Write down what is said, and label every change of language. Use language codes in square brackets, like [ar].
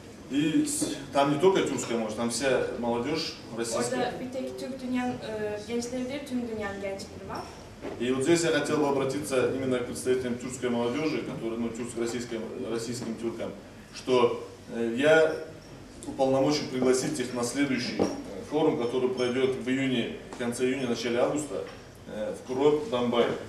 [ru] И там не только тюркская молодежь, там вся молодежь российская. [tr] Orada bir tek Türk dünyanın gençleri değil, tüm dünyanın gençleri var. [ru] И вот здесь я хотел бы обратиться именно к представителям тюркской молодежи, которые, ну, российским тюркам, что я уполномочен пригласить их на следующий форум, который пройдет в июне, в конце июня, начале августа, в курорт Донбай.